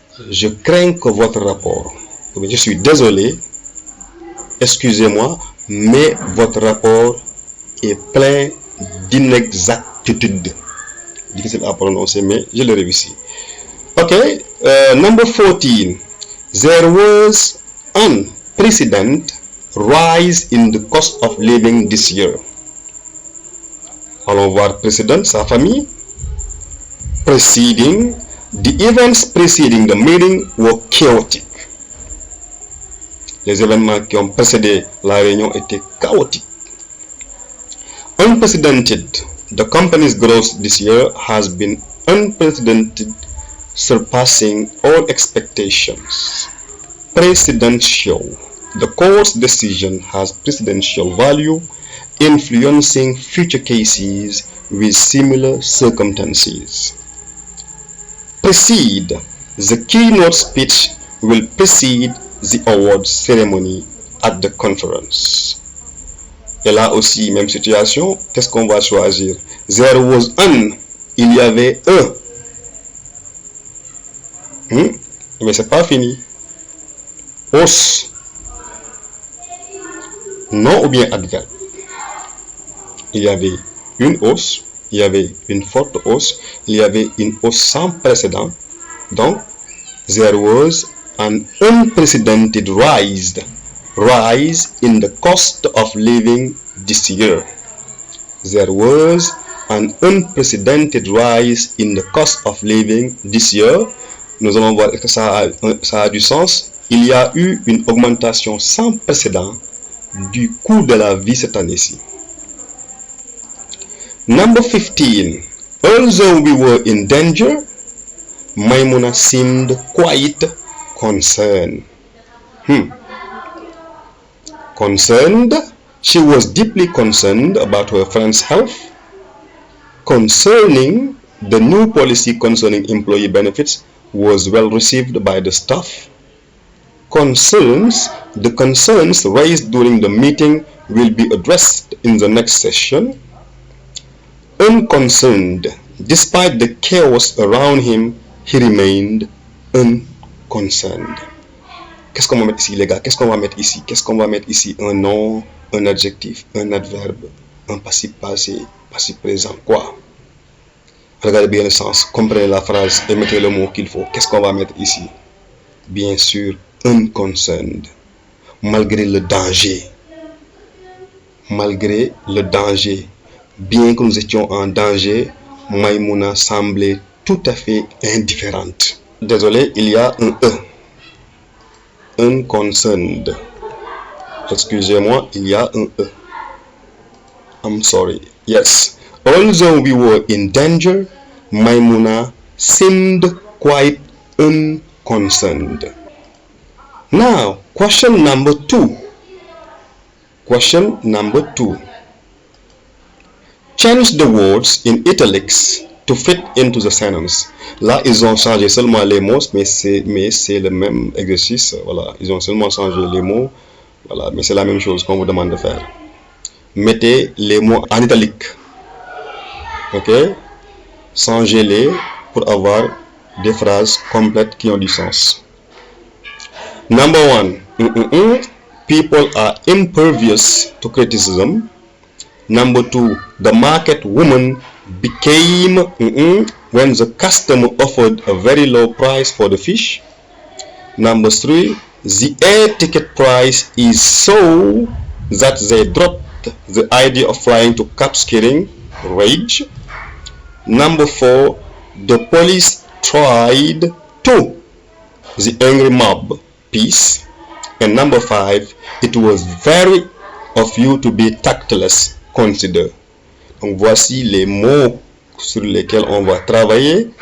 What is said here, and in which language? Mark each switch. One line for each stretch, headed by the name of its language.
French: Je crains que votre rapport, je suis désolé, excusez-moi, mais votre rapport est plein d'inexactitude. Difficile à prononcer, mais je le réussis.
English: Okay, number 14. There was unprecedented rise in the cost of living this year.
French: Allons voir précédent, sa famille.
English: Preceding, the events preceding the meeting were chaotic.
French: Les événements qui ont précédé la réunion étaient chaotiques.
English: Unprecedented, the company's growth this year has been unprecedented, surpassing all expectations. Precedential, the court's decision has precedential value, influencing future cases with similar circumstances. Precede, the keynote speech will precede the award ceremony at the conference.
French: Et là aussi, même situation, qu'est-ce qu'on va choisir?
English: There was an,
French: il y avait un. Mais c'est pas fini. Os, non ou bien adverbe. Il y avait une hausse, il y avait une forte hausse, il y avait une hausse sans précédent. Donc,
English: there was an unprecedented rise in the cost of living this year. There was an unprecedented rise in the cost of living this year.
French: Nous allons voir que ça a du sens. Il y a eu une augmentation sans précédent du coût de la vie cette année-ci.
English: Number 15. Although we were in danger, Maimuna seemed quite concerned. Concerned, she was deeply concerned about her friend's health. Concerning, the new policy concerning employee benefits was well received by the staff. Concerns, the concerns raised during the meeting will be addressed in the next session. Unconcerned, despite the chaos around him, he remained unconcerned.
French: Qu'est-ce qu'on va mettre ici, les gars? Qu'est-ce qu'on va mettre ici? Qu'est-ce qu'on va mettre ici? Un nom, un adjectif, un adverbe, un passif passé, passif présent, quoi? Regardez bien le sens, comprenez la phrase et mettez le mot qu'il faut. Qu'est-ce qu'on va mettre ici? Bien sûr, unconcerned. Malgré le danger. Malgré le danger. Bien que nous étions en danger, Maïmouna semblait tout à fait indifférente. Désolé, il y a un E. Unconcerned. Excusez-moi, il y a un E.
English: I'm sorry. Yes. Although we were in danger, Maimuna seemed quite unconcerned. Now, question number 2. Question number 2. Change the words in italics to fit into the sentence.
French: Là, ils ont changé seulement les mots, mais c'est le même exercice. Voilà, ils ont seulement changé les mots. Voilà, mais c'est la même chose qu'on vous demande de faire. Mettez les mots en italique. Ok? Changez-les pour avoir des phrases complètes qui ont du sens.
English: Number 1. People are impervious to criticism. Number 2. The market woman became when the customer offered a very low price for the fish. Number 3. The air ticket price is so that they dropped the idea of flying to Cap Skirring. Rage. Number 4. The police tried to. The angry mob. Peace. And number 5. It was very of you to be tactless. Consider.
French: Donc voici les mots sur lesquels on va travailler.